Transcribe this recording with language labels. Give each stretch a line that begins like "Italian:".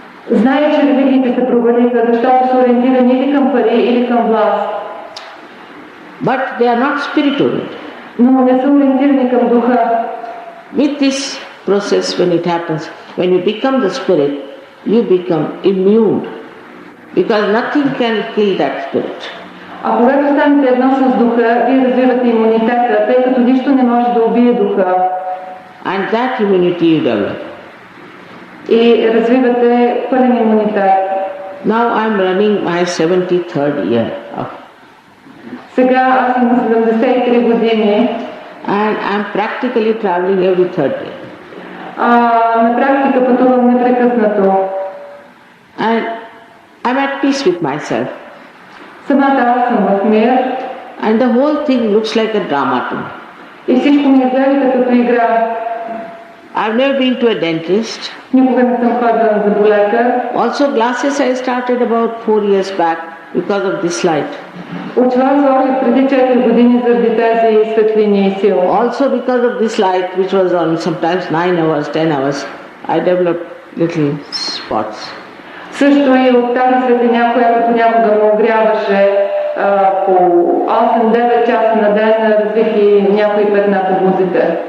Bulgarian: Зная, че религиите се провалиха, защото са ориентирани или към пари, или към власт.
English: But they are not spirit-oriented.
Bulgarian: Но не са ориентирани към духа.
English: With this process, when it happens, when you become the spirit, you become immune. Because nothing can kill that spirit.
Bulgarian: А когато станете едно с духа, вие развивате имунитета, тъй като нищо не може да убие духа.
English: And that immunity you develop.
Bulgarian: И развивате пълен имунитет.
English: Now I'm running my 73rd year of.
Bulgarian: Сега аз имам 73 години.
English: And I'm practically traveling every third day.
Bulgarian: На практика пътувам непрекъснато.
English: And I'm at peace with myself.
Bulgarian: Самата аз съм в мир.
English: And the whole thing looks like a drama to me.
Bulgarian: И всичко ми изглежда като игра.
English: I've never been to a dentist.
Bulgarian: Никога не съм ходила на зъболекар.
English: Also glasses I started about 4 years back because of this light.
Bulgarian: Очила сложих преди 4 години заради тези светлини и сила.
English: Also because of this light, which was on sometimes 9 hours, 10 hours, I developed little spots.
Bulgarian: Също и от тази светлина, която понякога ме огряваше по 8-9 часа на ден, развих и някои петна по бузите.